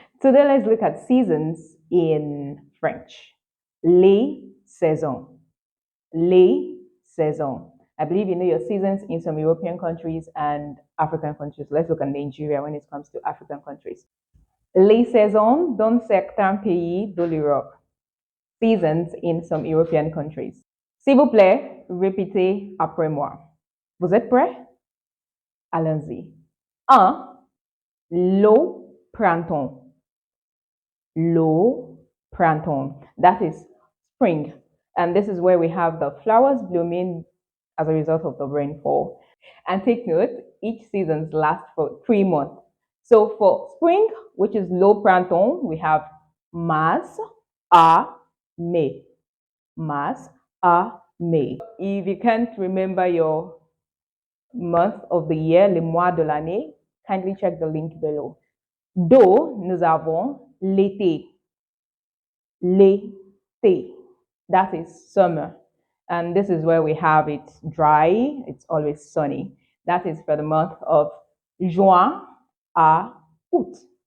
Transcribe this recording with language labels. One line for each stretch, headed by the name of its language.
English: Today let's look at seasons in French.
French: Les saisons. Les saisons.
English: I believe you know your seasons in some European countries and African countries. Let's look at Nigeria when it comes to African countries.
French: Les saisons dans certains pays de l'Europe.
English: Seasons in some European countries.
French: S'il vous plaît, répétez après moi. Vous êtes prêts? Allons-y. 1. Le printemps. Le printemps.
English: That is spring. And this is where we have the flowers blooming as a result of the rainfall. And take note, each season lasts for 3 months. So for spring, which is le printemps, we have
French: mars à mai. Mars à mai.
English: If you can't remember your month of the year,
French: les mois de l'année,
English: kindly check the link below.
French: Do, nous avons l'été. L'été.
English: That is summer. And this is where we have it dry. It's always sunny. That is for the month of
French: juin à août.